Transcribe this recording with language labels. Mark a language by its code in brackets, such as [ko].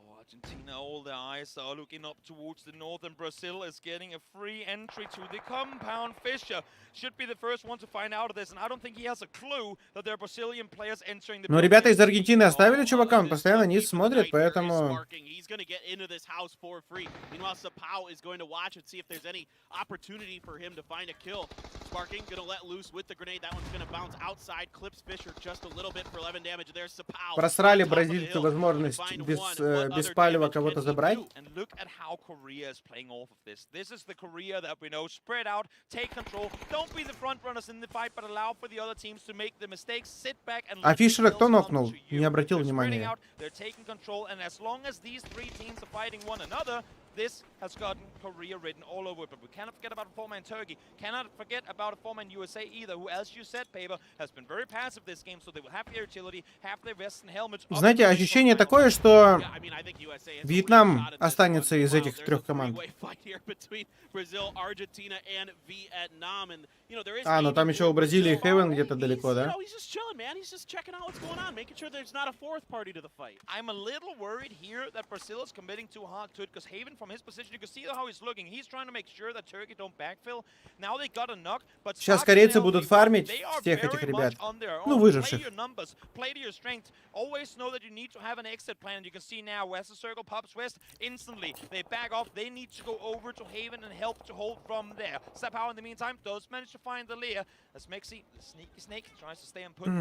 [en] Argentina, all their eyes are looking up towards the north, and Brazil is getting a free entry to the compound. Fisher should be the first one to find out of this, and I don't think he has a clue that there are Brazilian players entering the. [ru] Но ребята из Аргентины оставили чувака, он постоянно низ смотрит, поэтому. [en] He's going to get into this house for free. Meanwhile, Sapao is going to watch and see if there's any opportunity for him to find a kill. Sparking going to let loose with the grenade. That one's going to bounce outside. Clips Fisher just a little bit for 11 damage. There's Sapao. [ru] Просрали бразильцы возможность без палева кого-то забрать. [en] And look at how Korea is playing off of this. This is the Korea that we know. Spread out, take control. Don't be the front runners in the fight, but allow for the other teams to make the mistakes. Sit back and. [ru] А Фишера кто нокнул? Не обратил внимания. [en] They're taking control, and as long as these 3 teams are fighting one another, this has gotten Korea written all over it. But we cannot forget about a 4-man Turkey. Cannot forget about a 4-man USA either, who, as you said, Paper, has been very passive this game, so they will have their utility, have their vests and helmets. [ru] Знаете, ощущение такое, что Вьетнам останется из этих 3 команд. А, ну там еще у Бразилии Хейвен где-то далеко, да? [en] I'm a little worried here that Brazil is committing too hard to it, because Haven, from his position, you can see how he's looking. He's trying to make sure that Turkey don't backfill. Now they got a knock, but [ru] сейчас корейцы будут фармить всех этих ребят, ну выживших. [en] Play to your strength. Always know that you need to have an exit plan. You can see now West Circle pops West instantly. They back off. They need to go over to Haven and help to hold from there. Sapao in the meantime does manage to find the Lear. As Mexi, the sneaky snake, tries to stay and put.